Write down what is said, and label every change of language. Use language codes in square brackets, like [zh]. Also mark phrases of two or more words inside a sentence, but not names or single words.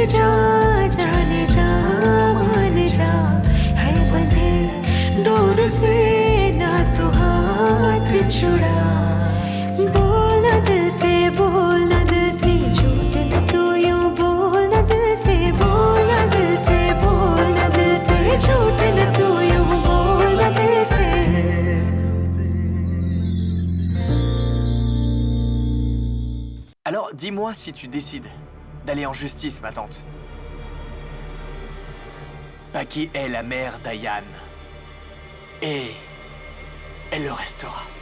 [hi] जा जाने जा मान जा है बंधे डोर से ना तू हाथ छुड़ा बोल न दिल से बोल न दिल से झूठ न तू यूं बोल न दिल से बोल न दिल से बोल न दिल से झूठ न तू यूं बोल न दिल से [fr] Alors, dis-moi si tu décides d'aller en justice, ma tante. Paki est la mère d'Ayan. Et elle le restera.